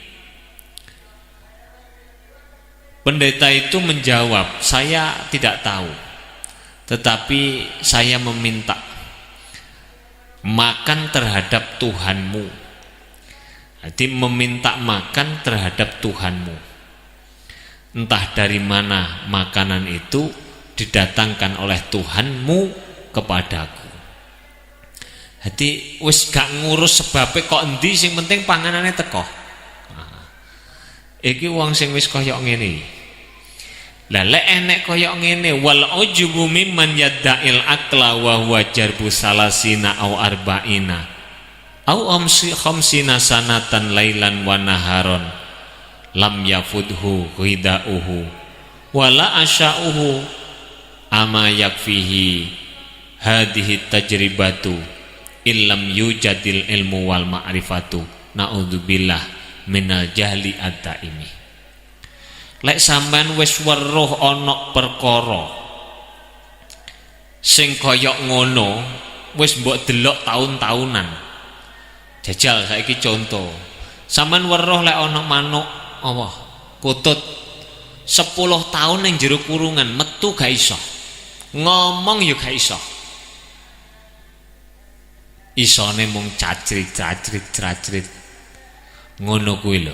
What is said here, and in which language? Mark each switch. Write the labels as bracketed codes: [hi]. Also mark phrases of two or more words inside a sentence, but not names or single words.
[id] Pendeta itu menjawab, saya tidak tahu, tetapi saya meminta makan terhadap Tuhanmu. Jadi meminta makan terhadap Tuhanmu. Entah dari mana makanan itu didatangkan oleh Tuhanmu kepadaku. [jv] Jadi wis gak ngurus sebabnya kok endi, sing penting panganane teko. Iki wong sing wis kaya ngene. Lah lek enek kaya ngene, [ar] والعجب ممن يدعي العقل وهو جرب ثلاثين أو أربعين أو خمسين سنة ليلا ونهارا لم يفت غداؤه ولا عشاؤه أما يكفيه هذه تجربة إلا لم يجد العلم والمعرفة نعوذ بالله من الجهل الدائم. [jv] Lek sampean wis weruh ana perkara sing kaya ngono wis mbok delok taun-taunan. Jajal saiki contoh, sampean weruh lek ana manuk apa kutut 10 tahun ning jero kurungan, metu gak iso, ngomong ya gak iso, isone mung cacrit Ngono kuwi lho.